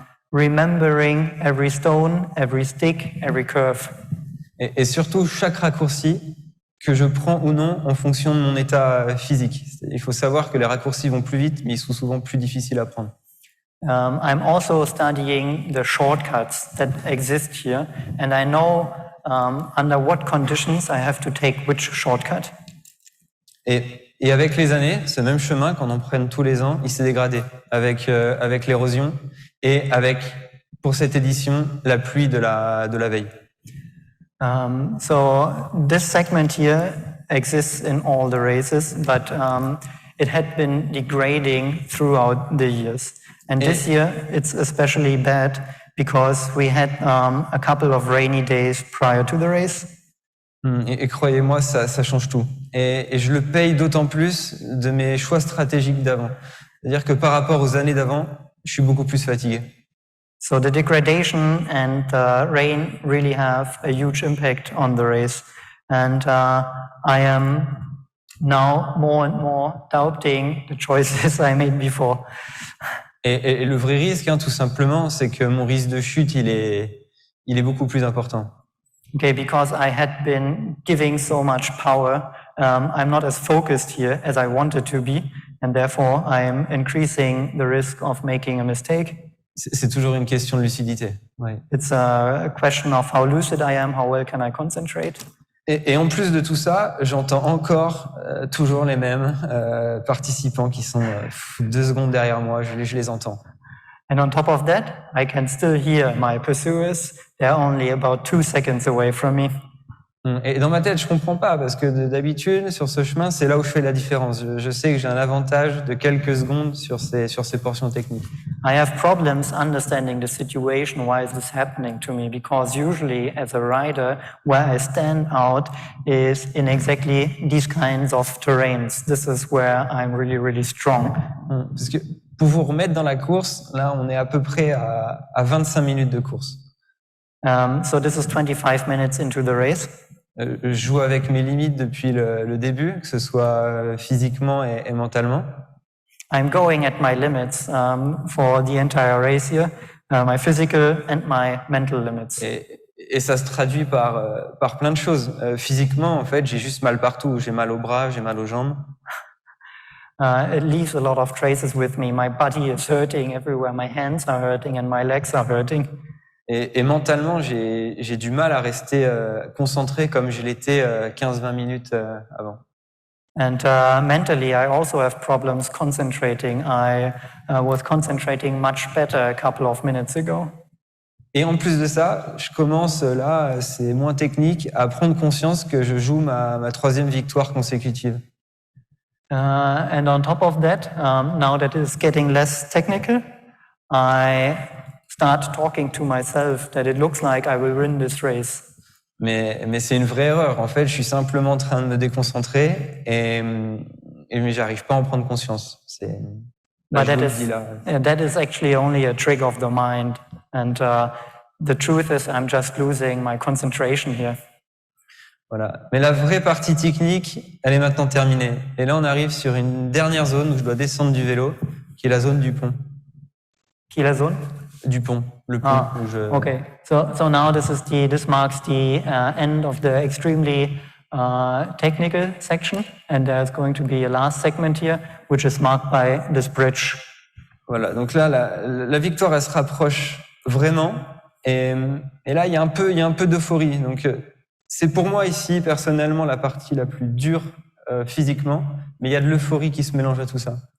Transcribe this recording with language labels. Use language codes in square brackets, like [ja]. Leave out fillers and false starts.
[en] Remembering every stone, every stick, every curve. [fr] Et surtout, chaque raccourci que je prends ou non en fonction de mon état physique. Il faut savoir que les raccourcis vont plus vite, mais ils sont souvent plus difficiles à prendre. [en] I'm also studying the shortcuts that exist here, and I know under what conditions I have to take which shortcut. [fr] Et avec les années, ce même chemin, qu'on en prenne tous les ans, il s'est dégradé avec l'érosion et avec, pour cette édition, la pluie de la veille. [en] So this segment here exists in all the races, but it had been degrading throughout the years. And this year it's especially bad because we had a couple of rainy days prior to the race. [fr] Et croyez-moi, ça change tout. Et je le paye d'autant plus de mes choix stratégiques d'avant. C'est-à-dire que par rapport aux années d'avant, je suis beaucoup plus fatigué. [en] So the degradation and rain really have a huge impact on the race. And I am now more and more doubting the choices I made before. [fr] Et le vrai risque, tout simplement, c'est que mon risque de chute, il est beaucoup plus important. [en] Okay, because I had been giving so much power, I'm not as focused here as I wanted to be, and therefore I'm increasing the risk of making a mistake. [fr] C'est toujours une question de lucidité. Ouais. [en] It's a question of how lucid I am, how well can I concentrate. [fr] Et en plus de tout ça, j'entends encore toujours les mêmes participants qui sont 2 secondes derrière moi, je les entends. [en] And on top of that, I can still hear my pursuers. They're only about 2 seconds away from me. [fr] Et dans ma tête, je comprends pas, parce que d'habitude, sur ce chemin, c'est là où je fais la différence. Je sais que j'ai un avantage de quelques secondes sur ces portions techniques. [en] I have problems understanding the situation. Why is this happening to me? Because usually, as a rider, where I stand out is in exactly these kinds of terrains. This is where I'm really, really strong. [fr] Parce que pour vous remettre dans la course, là, on est à peu près à 25 minutes de course. [en] So this is 25 minutes into the race. [fr] Je joue avec mes limites depuis le début, que ce soit physiquement et mentalement. [en] I'm going at my limits for the entire race here, my physical and my mental limits. [fr] Et ça se traduit par plein de choses. Physiquement, en fait, j'ai juste mal partout. J'ai mal aux bras, j'ai mal aux jambes. [en] It leaves a lot of traces with me. My body is hurting everywhere. My hands are hurting and my legs are hurting. [fr] Et mentalement, j'ai du mal à rester concentré comme je l'étais 15-20 minutes avant. [en] And mentally, I also have problems concentrating. I was concentrating much better a couple of minutes ago. [fr] Et en plus de ça, je commence là, c'est moins technique, à prendre conscience que je joue ma 3e victoire consécutive. [en] And on top of that, now that it's getting less technical, I start talking to myself that it looks like I will win this race. [fr] Mais c'est une vraie erreur. En fait, je suis simplement en train de me déconcentrer mais j'arrive pas à en prendre conscience. [en] But that is actually only a trick of the mind. And the truth is I'm just losing my concentration here. [fr] Voilà. Mais la vraie partie technique, elle est maintenant terminée. Et là, on arrive sur une dernière zone où je dois descendre du vélo, qui est la zone du pont. Qui est la zone? Du pont, le pont. [en] Okay, so now this marks the end of the extremely technical section, and there's going to be a last segment here, which is marked by this bridge. [fr] Voilà, donc là, la victoire, elle se rapproche vraiment, et là, il y a un peu d'euphorie. Donc, c'est pour moi ici, personnellement, la partie la plus dure physiquement, mais il y a de l'euphorie qui se mélange à tout ça.